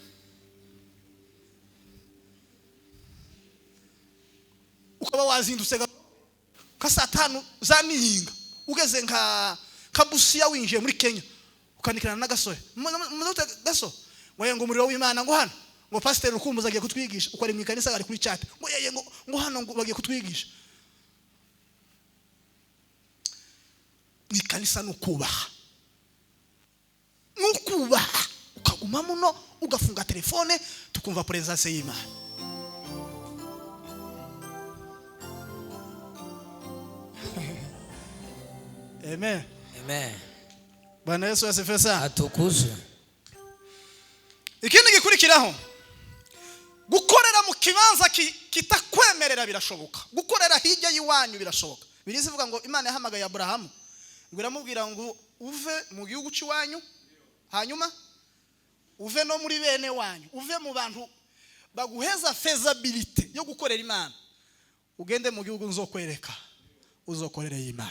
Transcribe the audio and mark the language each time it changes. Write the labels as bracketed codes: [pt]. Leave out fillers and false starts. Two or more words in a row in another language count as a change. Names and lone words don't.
[rn] Ukaba wazindutse ka saa 5 za nihinga ugeze nka Kabusiya winjiye muri Kenya ukanikirana na gasore mudote gaso ngo umuriro w'Imana ngo hano ngo pastor Rukumbuzi agiye kutwigisha uko ari mu ikanisa ari kuri chat ngo yeye ngo hano ngo bagiye kutwigisha. Ni kanisa nukubaha ukaguma muno ugafunga telefone tukumva presence y'Imana. Amen. Amen. [sw] Bwana Yesu asifiwe sana. [rn] Atukuzwe. Ikindi gikurikiraho gukorera mu kibanza kitakwemerera birashoboka. Gukorera hirya y'iwanyu birashoboka. Birizi vuga ngo Imana yahamagaye Abrahamu ngo iramubwira ngo uve mu gihugu cy'iwanyu hanyuma uve no muri bene wanyu, uve mu bantu baguheza feasibility yo gukorera Imana, ugende mu gihugu nzokwereka uzokorera Imana.